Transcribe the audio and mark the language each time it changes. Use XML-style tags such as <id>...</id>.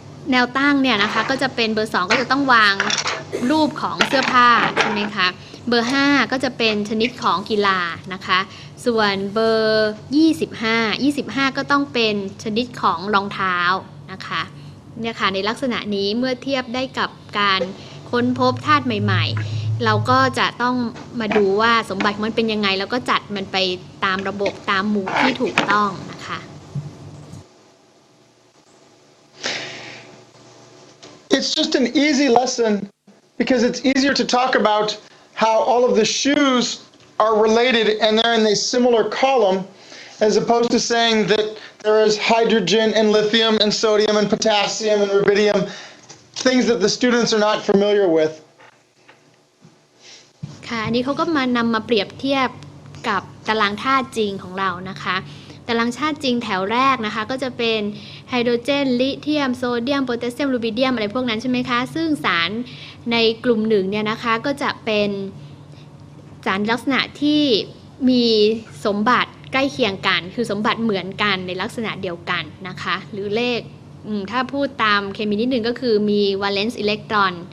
<th>แนวตั้งเนี่ยนะคะก็จะเป็นเบอร์2ก็จะต้องวางรูปของเสื้อผ้าใช่ไหมคะเบอร์5ก็จะเป็นชนิดของกีฬานะคะส่วนเบอร์25ก็ต้องเป็นชนิดของรองเท้านะคะเนี่ยค่ะในลักษณะนี้เมื่อเทียบได้กับการค้นพบธาตุใหม่ๆเราก็จะต้องมาดูว่าสมบัติมันเป็นยังไงแล้วก็จัดมันไปตามระบบตามหมู่ที่ถูกต้องนะคะ</th> <en>It's just an easy lesson because it's easier to talk about how all of the shoes are related and they're in a similar column as opposed to saying that there is hydrogen and lithium and sodium and potassium and rubidium, things that the students are not familiar with.</en> <th>ค่ะอันนี้เขาก็นำมาเปรียบเทียบกับตารางธาตุจริงของเรานะคะตารางธาตุจริงแถวแรกนะคะก็จะเป็นไฮโดรเจนลิเธียมโซเดียมโพแทสเซียมรูบิเดียมอะไรพวกนั้นใช่ไหมคะซึ่งสารในกลุ่มหนึ่งเนี่ยนะคะก็จะเป็นสารลักษณะที่มีสมบัติใกล้เคียงกันคือสมบัติเหมือนกันในลักษณะเดียวกันนะคะหรือเลขถ้าพูดตามเคมีนิดนึงก็คือมีวาเลนซ์อิเล็กตรอน</th>